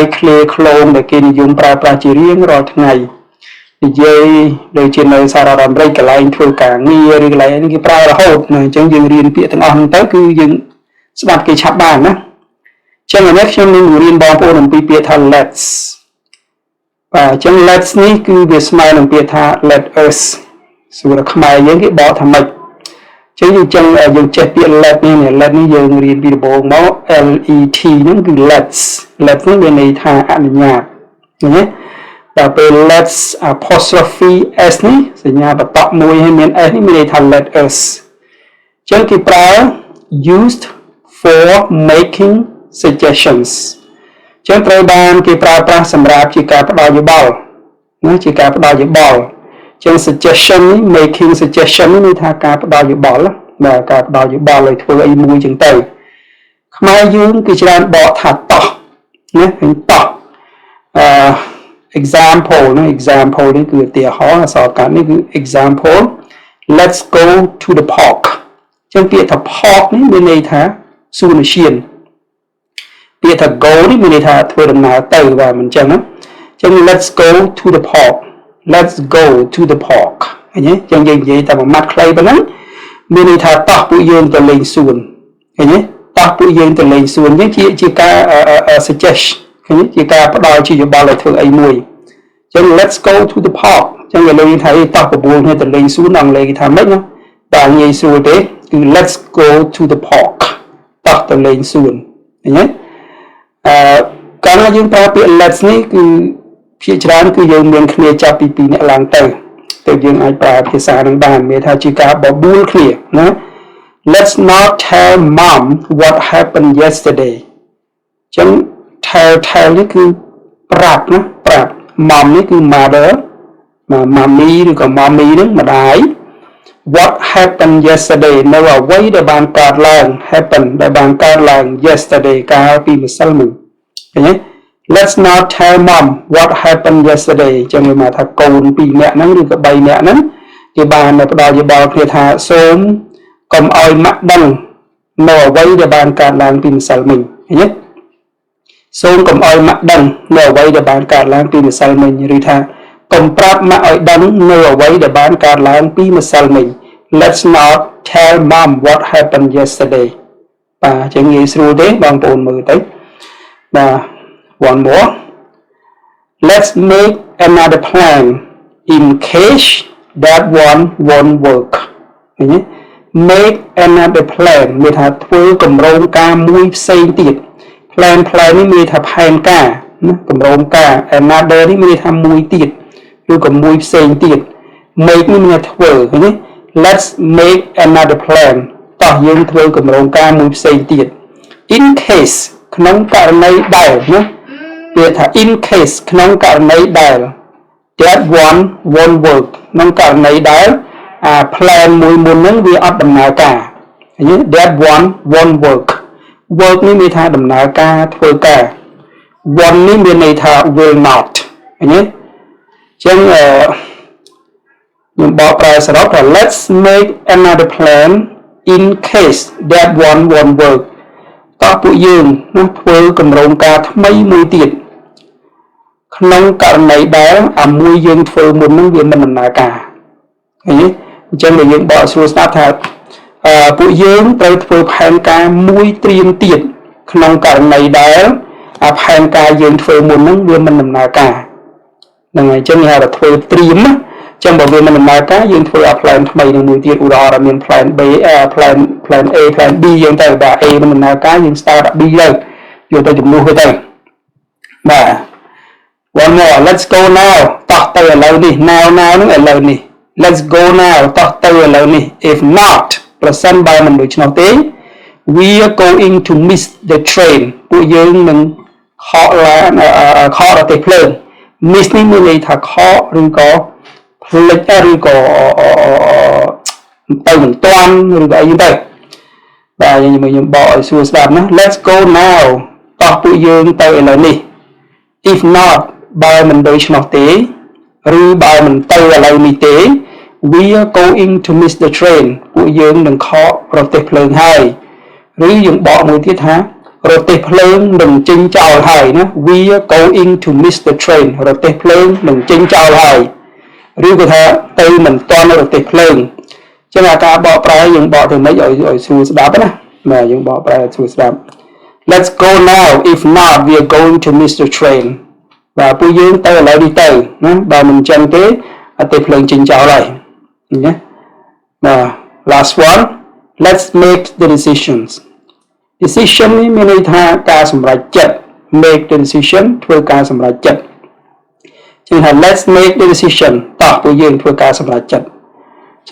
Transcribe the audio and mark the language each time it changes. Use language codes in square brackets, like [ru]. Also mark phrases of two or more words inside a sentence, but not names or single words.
[km] ឃ្លាឃ្លោងដែលគេនិយមប្រើប្រាស់ជារៀងរាល់ថ្ងៃនិយាយដូចជានៅសហរដ្ឋអាមេរិកកន្លែងធ្វើការងារឬកន្លែងនេះគេប្រើរហូតអញ្ចឹងយើងរៀនពាក្យទាំងអស់ហ្នឹងទៅគឺយើងស្ដាប់គេឆាប់បាន ណាចឹងឥឡូវខ្ញុំនឹងរៀនបងប្អូនអំពីពាក្យថា let's បាទចឹង let's នេះគឺវាស្មើនឹងពាក្យថា [en] let us [km] សួរខ្មែរយើងគេបកថាម៉េចចឹងយើងចេះ ពាក្យ let នេះ let នេះយើងរៀនពីដំបូងមក let ហ្នឹងគឺ let's នេះមានន័យថាអនុញ្ញាតឃើញទេដល់ ពេល [en] let's apostrophe s [km] នេះសញ្ញាបតកមួយហើយមាន s នេះមានន័យថា [en] let us [km] ចឹងគេប្រើ [en] used for making suggestions [km] ចឹងត្រូវបានគេប្រើប្រាស់សម្រាប់ជាការផ្ដល់យោបល់ណាជាការផ្ដល់យោបល់ចឹង suggestion នេះ [en] making suggestion [km] នេះថាការផ្ដល់យោបល់បាទការផ្ដល់យោបល់ឲ្យធ្វើអីមួយចឹងទៅខ្មែរយើងគេច្រើនបកថាតោះណាឃើញតោះ example ណា example នេះគឺឧទាហរណ៍អក្សរកាត់នេះគឺ [en] example let's go to the park [km] ចឹងពាក្យថា park នេះមានន័យថាសួនឧទ្យានពាក្យថា go នេះមានន័យថាធ្វើដំណើរទៅបាទមិនចឹងណាចឹង [en] let's go to the park let's go to the park [km] ឃើញទេចឹងយើងនិយាយតែមួយម៉ាត់ខ្លីប៉ុណ្ណឹងមានន័យថាតោះពួកយើងទៅលេងសួនឃើញទេតោះ ពួកយើងទៅលេងសួននេះជាការ suggest ឃើញទេជាការផ្ដល់ជាយោបល់ឲ្យធ្វើអីមួយចឹង [en] let's go to the park [km] ចឹងគេលេងថាតោះបបួលគ្នាទៅលេងសួនអង់គ្លេសគេថាម៉េចណាបាទងាយស្រួលទេគឺ [en] let's go to the park [km] តោះទៅលេងសួនឃើញទេកាលណាយើង ប្រើពាក្យ let's នេះគឺភាគច្រើនគឺយើងមានគ្នាចាប់ពី2នាក់ឡើងទៅយើងអាចប្រើភាសានឹងបានមានថាជាការបបួលគ្នាណា [en] let's not tell mom what happened yesterday [km] ចឹង tell នេះ គឺប្រាប់ណាប្រាប់ mom នេះគឺ [en] mother mommy [km] ឬក៏ mommy នឹងម្ដាយ [en] What happened yesterday [km] នៅអ្វីដែលបានកើតឡើង happen ដែលបានកើតឡើង yesterday កាល ពីម្សិលមិញឃើញទេ [en] Let's not tell mom what happened yesterday [km] ចឹងវាមកថាកូន2នាក់ហ្នឹងឬក៏3នាក់ហ្នឹងគេ បានផ្ដល់យោបល់គ្នាថាសូមកុំឲ្យម៉ាក់ដឹងនៅអ្វីដែលបានកើតឡើងពីម្សិលមិញឃើញទេសូមកុំឲ្យម៉ាក់ដឹងនៅអ្វីដែលបានកើតឡើងពីម្សិលមិញឬថាកុំប្រាប់ម៉ាក់ឲ្យដឹងនៅអ្វីដែលបានកើតឡើងពីម្សិលមិញ [en] Let's not tell mom what happened yesterday [km] បាទចឹងងាយស្រួលទេបងប្អូនមើលទៅបាទ [en] one more Let's make another plan in case that one won't work [km] ឃើញទេ [en] make another plan [km] មានថាធ្វើ គម្រោងការមួយផ្សេងទៀត plan នេះមានថាផែនការណាគម្រោងការ another នេះមានថាមួយទៀតឬក៏មួយផ្សេងទៀត make នេះមានធ្វើឃើញទេ [en] Let's make another plan [km] តោះយើងធ្វើគម្រោងការមួយផ្សេងទៀត [en] in case [km] ក្នុងករណីដែលណាពាក្យថា [en] in case [km] ក្នុងករណីដែល [en] that one won't work [km] ក្នុងករណីដែលplan មួយមុនហ្នឹងវាអត់ដំណើរការឃើញទេ [en] that one won't work [km] នេះមានថាដំណើរការធ្វើការ one នេះមានន័យថា [en] will not [km] ឃើញទេចឹងខ្ញុំបកប្រែសរុបថា [en] let's make another plan in case that one won't work [km] តោះពួកយើងនឹងធ្វើគម្រោងការថ្មីមួយទៀតក្នុងករណីដែលមួយយើងធ្វើមុននឹងវាមិនដំណើរការឃើញទេអញ្ចឹងយើងបកស្រួលស្ដាប់ថាពួក យើងត្រូវធ្វើផែនការមួយត្រៀមទៀតក្នុងករណីដែលផែនការយើងធ្វើមុននឹងវាមិនដំណើរការហ្នឹងហើយអញ្ចឹងគេហៅថាធ្វើត្រៀម ណាអញ្ចឹងបើវាមិនដំណើរការយើងធ្វើឲ្យ plan ថ្មីនឹងមួយទៀតឧទាហរណ៍មាន [en] plan B plan A plan B [km] យើងទៅបាទ A មិនដំណើរការយើង start B ទៅយកទៅជំនួសវាទៅបាទ [en] one more let's go now [km] តោះទៅឥឡូវនេះ now ហ្នឹងឥឡូវនេះ [en] let's go now [km] តោះទៅឥឡូវនេះ [en] if not [km] ប្រសិនបើមិនដូច្នោះទេ [en] we are going to miss the train [km] ពួកយើងនឹងខករទេះភ្លើង miss នេះមានន័យថាខកឬក៏ភ្លេចឬក៏ទៅមិនទាន់ឬក៏អីទៅ បាទយើងបកឲ្យសួរស្ដាប់ណា [en] Let's go now [km] តោះពួកយើងទៅឥឡូវនេះ [en] If not [km] បើមិនដូច្នោះទេ ឬបើមិនទៅឥឡូវនេះទេ [en] we are going to miss the train [km] ពួកយើងនឹងខករទេះភ្លើងហើយឬយើងបកមួយទៀតថារទេះភ្លើងនឹងចេញចោលហើយណា [en] we are going to miss the train [km] រទេះភ្លើងនឹងចេញចោលហើយឬក៏ថាទៅមិនទាន់រទេះភ្លើងចឹងអាការបកប្រែយើងបកទៅមិនឲ្យស្រួលស្ដាប់ ណាបាទយើងបកប្រែឲ្យស្រួលស្ដាប់ [en] Let's go now if not we are going to miss the train [km] បាទពួកយើងទៅឥឡូវនេះទៅណាបើមិនចឹងទេរទេះភ្លើងចេញចោលហើយណាបាទ [en] last one let's make the decisions [km] decision នេះមានន័យថាការសម្រេចចិត្ត [en] make the decision [km] ធ្វើការសម្រេចចិត្តចឹងថា [en] let's make the decision [km] តោះពួកយើងធ្វើការសម្រេចចិត្តចឹ